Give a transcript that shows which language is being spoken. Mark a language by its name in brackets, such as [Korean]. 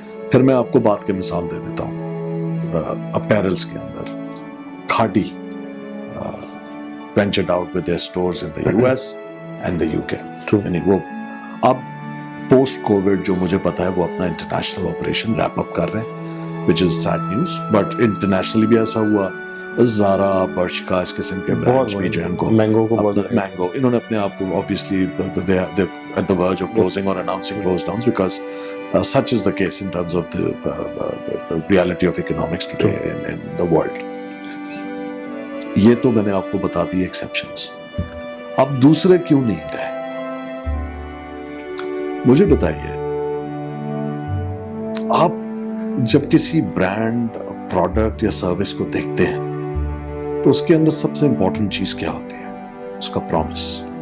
[Urdu] پھر میں آپ کو بات کی مثال دے دیتا ہوں اپیرلس کے اندر. [English] Khadi ventured out with their stores in the US and the UK. [Urdu] یعنی وہ اب پوسٹ کووڈ جو مجھے پتا ہے وہ اپنا انٹرنیشنل آپریشن ریپ اپ کر رہے ہیں, [English] which is sad news. [Urdu] But internationally بھی ایسا ہوا, زارا, برچ کا, اس قسم کے برانڈز بھی جو ہیں ان کو, مینگو, انہوں نے اپنے آپ کو [English] obviously at the verge of closing or announcing close downs because such is the case in terms of the reality of economics today in the world. [Urdu] یہ تو میں نے آپ کو بتا دی ایکسیپشنز. اب دوسرے کیوں نہیں گئے مجھے بتائیے. آپ جب کسی برانڈ, پروڈکٹ یا سروس کو دیکھتے ہیں تو اس کے اندر سب سے امپورٹنٹ چیز کیا ہوتی ہے؟ اس کا پرومس.